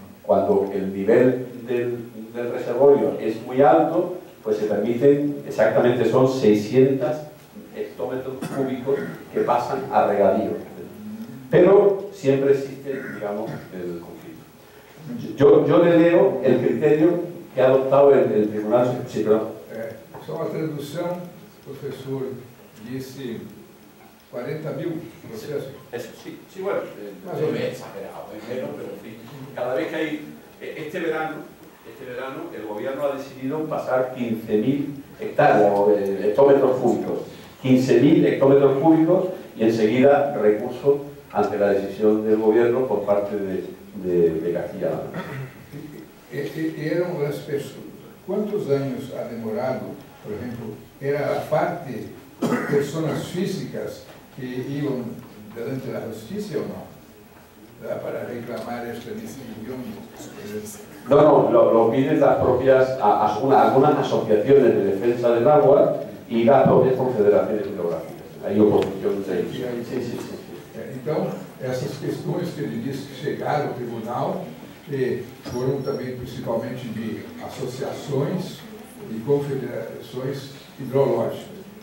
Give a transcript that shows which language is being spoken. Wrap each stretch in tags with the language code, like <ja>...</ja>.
<es>Cuando el nivel del reservorio es muy alto, pues se permiten, exactamente son 600 hectómetros cúbicos que pasan a regadío. Pero siempre existe, digamos, el conflicto. Yo le leo el criterio que ha adoptado el Tribunal. Sí, perdón.</es> <pt>Só uma tradução, professor, disse 40.000 processos.</pt> <es>Eso sí, bueno, no es exagerado, es menos, pero en fin, cada vez que hay, este verano el gobierno ha decidido pasar 15.000 hectómetros cúbicos, 15.000 hectómetros cúbicos, y enseguida recurso ante la decisión del gobierno por parte de Castilla-La Mancha. ¿Cuántos años ha demorado, por ejemplo, era la parte de personas físicas que iban delante de la justicia o no? Para reclamar esta distribución. No, lo piden las propias, algunas asociaciones de defensa del agua y las propias confederaciones hidrográficas. Hay oposición de ellos. Sí.</es> <pt>Então, essas questões que ele disse que chegaram ao tribunal foram também principalmente de associações e confederações hidrológicas.</pt>